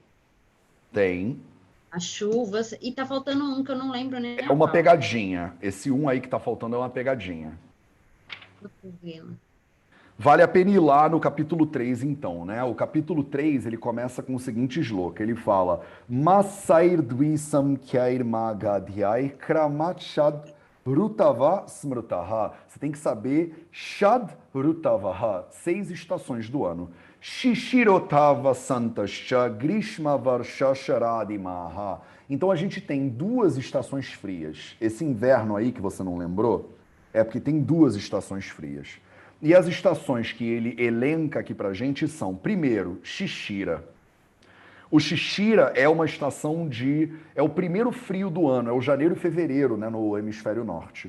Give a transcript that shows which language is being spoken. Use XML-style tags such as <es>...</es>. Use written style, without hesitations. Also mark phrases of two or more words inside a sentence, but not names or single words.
<pt>Tem. As chuvas, e tá faltando um que eu não lembro nem É a uma qual. pegadinha. Esse um aí que tá faltando é uma pegadinha. Cotovelo. Vale a pena ir lá no capítulo 3, então, né? O capítulo 3, ele começa com o seguinte shloka. Ele fala:</pt> <sa>मासैर् द्विसं ख्यैर् माघाद्यैः क्रमात् षड् ऋतवः स्मृताः.</sa> <pt>Você tem que saber</pt> <sa>षड् ऋतवः,</sa> <pt>6 estações do ano.</pt> <sa>शिशिरोथव सन्तश्च ग्रीष्म वर्षा शरदिमाः.</sa> <pt>Então a gente tem 2 estações frias. Esse inverno aí que você não lembrou, é porque tem 2 estações frias. E as estações que ele elenca aqui pra gente são, primeiro, Shishira. O Shishira é uma estação é o primeiro frio do ano, é o janeiro e fevereiro, né, no hemisfério norte.</pt>